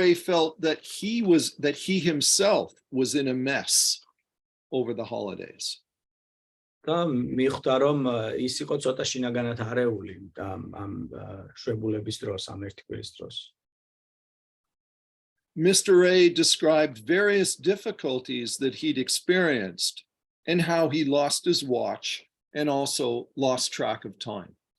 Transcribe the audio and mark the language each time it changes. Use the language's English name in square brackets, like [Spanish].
[English] A felt that he himself was in a mess over the holidays. [Georgian] და მიხვდა, რომ ის იყო ცოტა შინაგანად არეული ამ შვებულების დროს, ამ ერთი კვირის დროს. [English] Mr. A described various difficulties that he'd experienced and how he lost his watch and also lost track of time.